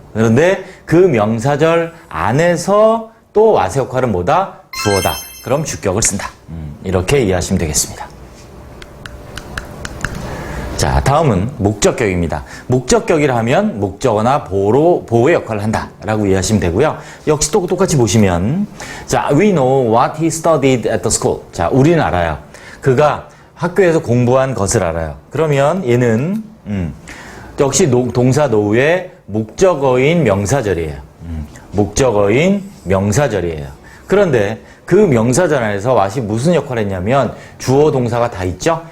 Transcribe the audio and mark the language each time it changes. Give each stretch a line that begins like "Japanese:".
Korean: 그런데 그 명사절 안에서 또 what의 역할은 뭐다? 주어다. 그럼 주격을 쓴다. 이렇게 이해하시면 되겠습니다. 자, 다음은 목적격입니다. 목적격이라 하면 목적어나 보호의 역할을 한다라고 이해하시면 되고요. 역시 또 똑같이 보시면 자,
English: we know what he studied at the school.
Korean: 자, 우리는 알아요. 그가 학교에서 공부한 것을 알아요. 그러면 얘는 역시 동사 노후의 목적어인 명사절이에요. 목적어인 명사절이에요. 그런데 그 명사절 안에서 what이 무슨 역할을 했냐면 주어 동사가 다 있죠.